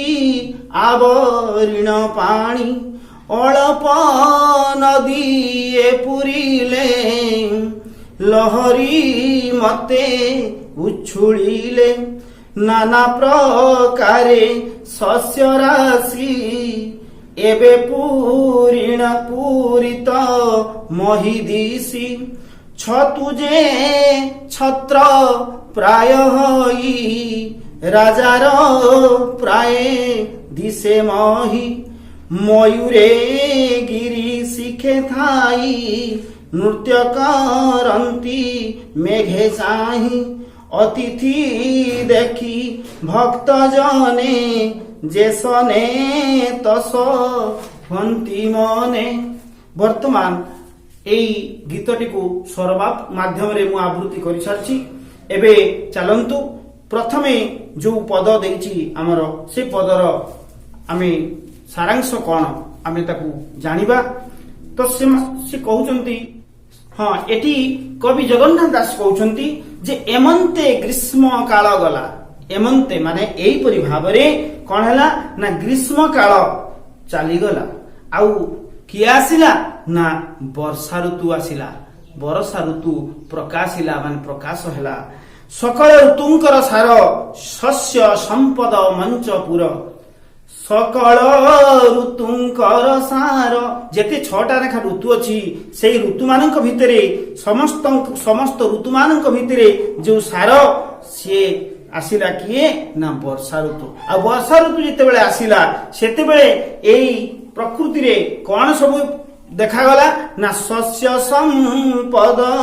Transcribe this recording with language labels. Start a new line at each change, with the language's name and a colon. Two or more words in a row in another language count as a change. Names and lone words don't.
Odia: ଆବରଣ ପାଣି ଅଳପ ନଦୀ ପୂରିଲେ ଲହରୀ ମତେ ଉଛୁଳିଲେ ନାନା ପ୍ରକାରେ ଶସ୍ୟ ରାଶି ଏବେ ପୂରିଣ ପୂରିତ ମହୀଦିଶି ଛତୁଯେ ଛତ୍ର ପ୍ରାୟ ହୋଇ ରାଜାର ପ୍ରାୟ ଦିଶେ ମହୀ ମୟୂରେ ଗିରି ଶିଖେ ଥାଇ ନୃତ୍ୟ କରନ୍ତି ମେଘେ ଚାହିଁ ଅତିଥି ଦେଖି ଭକ୍ତ ଜନେ ଯେସନେ ତସ ହନ୍ତି ମନେ। ବର୍ତ୍ତମାନ ଏଇ ଗୀତଟି କୁ ସ୍ୱରବାପ ମାଧ୍ୟମ ରେ ମୁ ଆବୃତ୍ତି କରି ସାରିଛି। ଏବେ ଚାଲନ୍ତୁ ପ୍ରଥମେ ଯୋ ପଦ ଦେଇଛି ଆମର ସେ ପଦର ଆମେ ସାରାଂଶ କଣ ଆମେ ତାକୁ ଜାଣିବା। ତ ସେ କହୁଛନ୍ତି ହଁ ଏଇଟି କବି ଜଗନ୍ନାଥ ଦାସ କହୁଛନ୍ତି ଯେ ଏମନ୍ତେ ଗ୍ରୀଷ୍ମ କାଳ ଗଲା ଏମନ୍ତେ ମାନେ ଏଇ ପରି ଭାବରେ କଣ ହେଲା ନା ଗ୍ରୀଷ୍ମ କାଳ ଚାଲି ଗଲା ଆଉ କିଏ ଆସିଲା ନା ବର୍ଷା ଋତୁ ଆସିଲା ବର୍ଷା ଋତୁ ପ୍ରକାଶିଲା ମାନେ ପ୍ରକାଶ ହେଲା ସକଳ ଋତୁଙ୍କର ସାର ଶସ୍ୟ ସମ୍ପଦ ମଞ୍ଚପୁର ସକଳ ଋତୁଙ୍କର ସାର ଯେତେ 6ଟା ରେଖା ଋତୁ ଅଛି ସେଇ ଋତୁ ମାନଙ୍କ ଭିତରେ ସମସ୍ତ ଋତୁ ମାନଙ୍କ ଭିତରେ ଯୋ ସାର ସେ ଆସିଲା କିଏ ନା ବର୍ଷା ଋତୁ ଆ ବର୍ଷା ଋତୁ ଯେତେ ବେଳେ ଆସିଲା ସେତେ ବେଳେ ଏଇ ପ୍ରକୃତି ରେ କଣ ସବୁ ଦେଖା ଗଲା ନା ଶସ୍ୟ ସମ୍ପଦ